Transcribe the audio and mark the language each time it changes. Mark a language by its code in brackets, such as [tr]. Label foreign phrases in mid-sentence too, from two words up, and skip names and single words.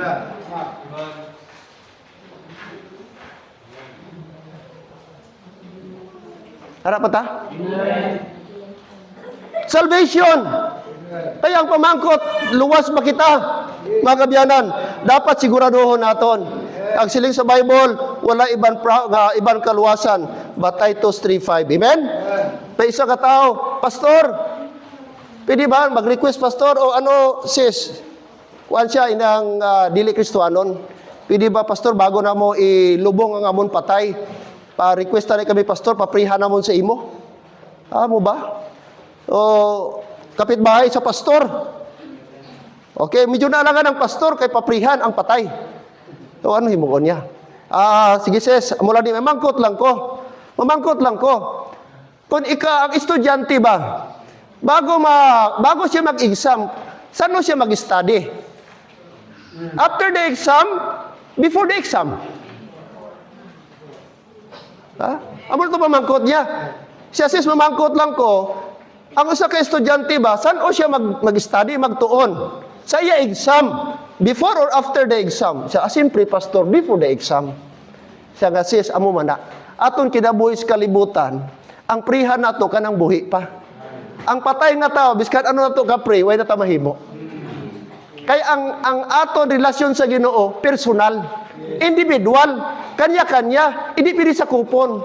[hil] Harap pa ta? Salvation. Kaya ang pamangkot, luwas ba kita, mga kabyanan? Dapat siguraduhon naton. Ang siling sa Bible, wala ibang kaluwasan. [en] But Titus 3:5. Amen? [hil] May isa ka tao, Pastor, pwede ba mag-request, Pastor? O ano, sis? Kuan siya, inang dili Kristohanon. Pwede ba, Pastor, bago na mo ilubong ang amon patay, pa-request na kami, Pastor, paprihan na mo sa imo? Mo ba? O kapitbahay sa Pastor? Okay, medyo naalangan ng Pastor kay paprihan ang patay. O ano himuon niya? Sige sis, mula di, mamangkot lang ko. Kung ang estudyante ba, bago siya mag-exam, saan siya mag-study? [en] After the exam, before the exam. [hil] Amo ito mamangkot niya. Siya sis, mamangkot lang ko, ang usa ka estudyante ba, saan siya mag-study, magtuon? [en] Sa iya exam, before or after the exam? [hil] Siya, simpre, Pastor, [en] before the exam. [hil] Siya nga, sis, amo man na. Aton kinabuhi sa kalibutan, ang prihan nato kanang buhi pa. Ang patay nga tao, biskat ano nato ka pray, way na ta mahimo. Kaya ang aton relasyon sa Ginoo, personal, individual, kanya-kanya, hindi pili sa kupon.